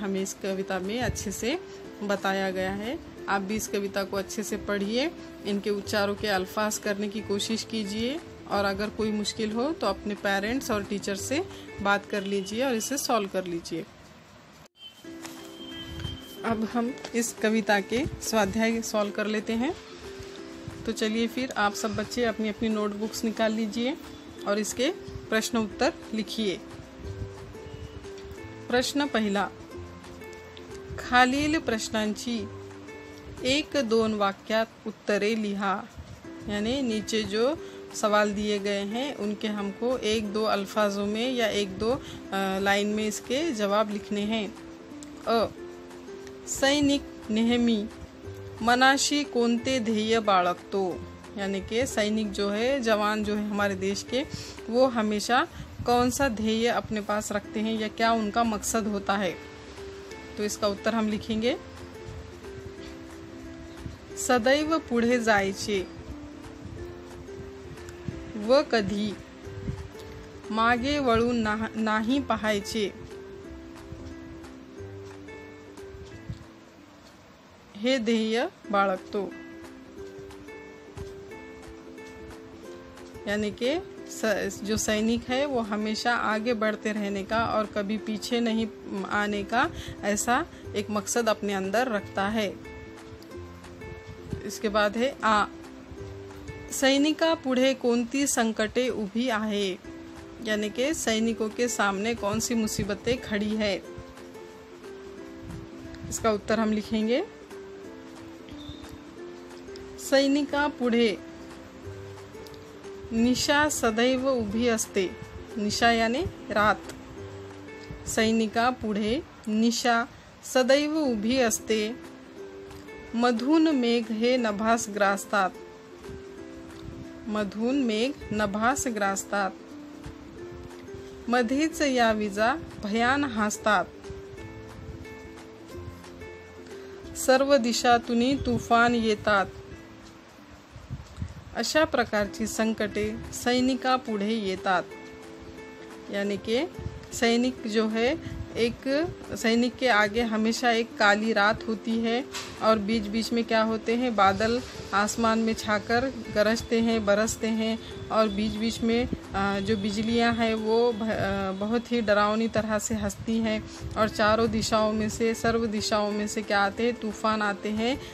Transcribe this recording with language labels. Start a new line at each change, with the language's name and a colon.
Hindi: हमें इस कविता में अच्छे से बताया गया है। आप भी इस कविता को अच्छे से पढ़िए, इनके उच्चारों के अल्फाज करने की कोशिश कीजिए और अगर कोई मुश्किल हो तो अपने पेरेंट्स और टीचर से बात कर लीजिए और इसे सॉल्व कर लीजिए। अब हम इस कविता के स्वाध्याय सॉल्व कर लेते हैं। तो चलिए फिर आप सब बच्चे अपनी अपनी नोटबुक्स निकाल लीजिए और इसके प्रश्न उत्तर लिखिए।
Marathi: प्रश्न पहिला, खालील प्रश्नांची 1-2 वाक्यात उत्तरे लिहा।
Hindi: यानी नीचे जो सवाल दिए गए हैं उनके हमको 1-2 अल्फाजों में या 1-2 लाइन में इसके जवाब लिखने हैं।
Marathi: अ, सैनिक नेहमी मनाशी कोणते ध्येय बाळगतो,
Hindi: यानी कि सैनिक जो है, जवान जो है हमारे देश के, वो हमेशा कौन सा ध्येय अपने पास रखते हैं या क्या उनका मकसद होता है। तो इसका उत्तर हम लिखेंगे,
Marathi: सदैव पुढे जायचे व कधी मागे वळून नाही पाहायचे, हे ध्येय बाळगतो।
Hindi: यानी कि जो सैनिक है वो हमेशा आगे बढ़ते रहने का और कभी पीछे नहीं आने का ऐसा एक मकसद अपने अंदर रखता है। इसके बाद है आ,
Marathi: सैनिका पुढे कोणती संकटे उभी आहे,
Hindi: यानी कि सैनिकों के सामने कौन सी मुसीबतें खड़ी है। इसका उत्तर हम लिखेंगे,
Marathi: सैनिका पुढे निशा सदैव उभी असते,
Hindi: निशा यानी रात,
Marathi: सैनिका पुढे निशा सदैव उभी असते, मधून मेघ हे नभास ग्रासतात, मधून मेघ नभास ग्रासतात, मध्येच या विजा भयान हासतात, सर्व दिशातून तुफान येतात। अशा प्रकारची संकटे सैनिका पुढे येतात।
Hindi: यानी कि सैनिक जो है, एक सैनिक के आगे हमेशा एक काली रात होती है और बीच बीच में क्या होते हैं, बादल आसमान में छाकर गरजते हैं, बरसते हैं और बीच बीच में जो बिजलियां हैं वो बहुत ही डरावनी तरह से हंसती हैं और चारों दिशाओं में से, सर्व दिशाओं में से क्या आते हैं, तूफान आते हैं।